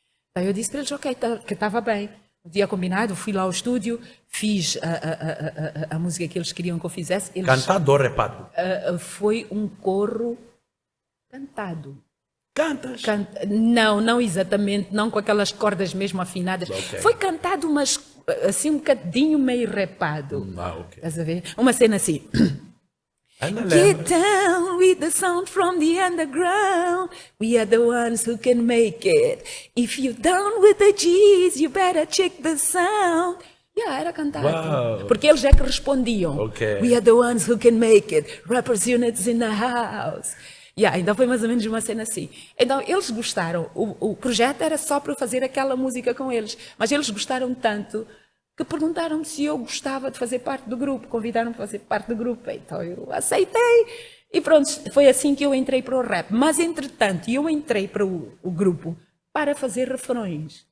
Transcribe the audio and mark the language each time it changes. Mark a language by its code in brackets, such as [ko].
[pt] Então eu disse para eles, ok, que estava bem. O dia combinado, fui lá ao estúdio, fiz a música que eles queriam que eu fizesse. Cantado ou repado? Foi um coro cantado. Cantas? Não exatamente, não com aquelas cordas mesmo afinadas. Okay. Foi cantado, mas assim um bocadinho meio repado. Okay. Estás a ver? Uma cena assim. [en] Get down with the sound from the underground. We are the ones who can make it. If you're down with the G's, you better check the sound. [pt] Era cantado. Wow. Porque eles é que respondiam. Okay. [en] We are the ones who can make it. Rappers units in the house. [pt] Então foi mais ou menos uma cena assim. Então eles gostaram. O projeto era só para fazer aquela música com eles. Mas eles gostaram tanto que perguntaram-me se eu gostava de fazer parte do grupo, convidaram-me para fazer parte do grupo, então eu aceitei. E pronto, foi assim que eu entrei para o rap. Mas, entretanto, eu entrei para o grupo para fazer refrões.